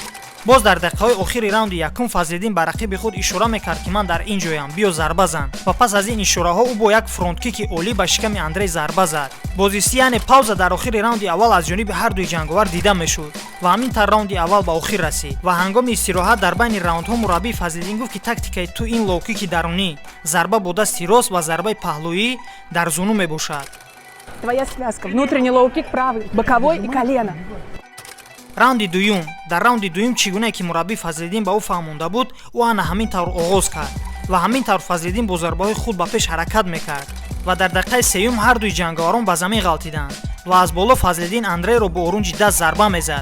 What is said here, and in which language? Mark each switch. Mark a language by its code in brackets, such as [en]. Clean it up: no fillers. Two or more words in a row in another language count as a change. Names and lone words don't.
[tg] боз дар дақиқаҳои охири раунди якум Фазлиддин ба рақиби худ ишора мекард ки ман дар ин ҷоям, биё зарба зан, ва пас аз ин ишораҳо ӯ бо як фронткики олӣ ба шиками Андрей зарба зад. бозисӣ яъне пауза дар охири раунди аввал аз ҷониби ҳардуи ҷанговар дида мешуд ва ҳамин тавр раунди аввал ба охир расид ва ҳангоми истироҳат дар байни раундҳо мураббии Фазлиддин гуфт ки тактикаи ту ин лоу-кики дарунӣ, зарба бо дасти рост ва зарбаи паҳлӯӣ дар зуну мебошад. [ru] Твоя связка. Внутренний лоу-кик правый, боковой и колено. [tg] раунди дуюм. дар раунди дуюм чӣ гуне ки мураббии Фазлиддин ба ӯ фаҳмонда буд, ӯ ана ҳамин тавр оғоз кард ва ҳамин тавр Фазлиддин бо зарбаҳои худ ба пеш ҳаракат мекард ва дар дақиқаи сеюм ҳардуи ҷанговарон ба замин ғалтиданд ва аз боло Фазлиддин Андрейро бо урунҷи даст зарба мезад.